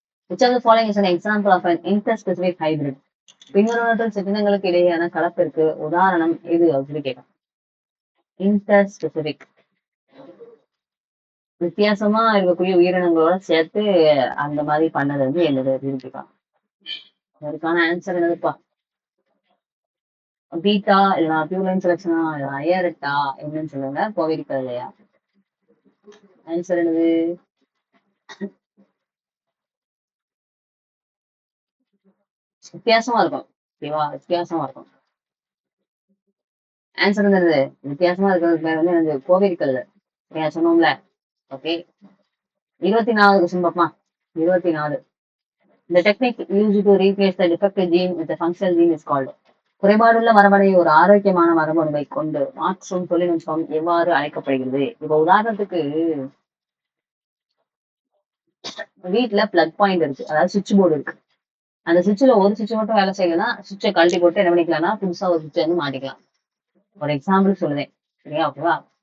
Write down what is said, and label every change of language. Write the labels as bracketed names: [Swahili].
[English] Which of the following is an example of an interspecific hybrid? [Tamil] பின்வருவனவற்றில் சிற்றினங்களுக்கு இடையேயான கலப்பிற்கு உதாரணம் எது அப்படின்னு கேட்கும். இன்டர்ஸ்பெசிபிக் வித்தியாசமா இருக்கக்கூடிய உயிரினங்களோட சேர்த்து அந்த மாதிரி பண்ணது வந்து என்னது அப்படின்னு கேட்கலாம். அதுக்கான ஆன்சர் என்னதுப்பா? பீட்டா இல்லைனா பியூலைன் செலக்ஷனா இல்லைனா ஐஆர்எட்டா என்னன்னு சொல்லுங்க. கோவிரிக்கா இல்லையா? ஆன்சர் என்னது? வித்தியாசமா இருக்கும். ஓகேவா? வித்தியாசமா இருக்கும். ஆன்சர் என்னது? வித்தியாசமா இருக்கிறது பேர் வந்து எனக்கு கோவிரிக்கல். சொன்னோம்ல. ஓகே. 24வது கொஸ்டின் பாப்போமா? 24. [English] The technique used to replace the defective gene with a functional gene is called. [Tamil] குறைபாடுள்ள மரபணை ஒரு ஆரோக்கியமான மரபணுவை கொண்டு மாற்றும் தொழில்நுட்பம் எவ்வாறு அழைக்கப்படுகிறது? இப்ப உதாரணத்துக்கு வீட்டுல பிளக் பாயிண்ட் இருக்கு, அதாவது சுவிட்ச் போர்டு இருக்கு. அந்த சுவிட்ச்ல ஒரு சுவிட்ச் மட்டும் வேலை செய்யலன்னா சுவிட்சை கழட்டி போட்டு என்ன பண்ணிக்கலாம்னா புதுசா ஒரு சுவிட்ச் வந்து மாட்டிக்கலாம். ஒரு எக்ஸாம்பிள் சொல்லுதேன். சரியா? ஓகேவா?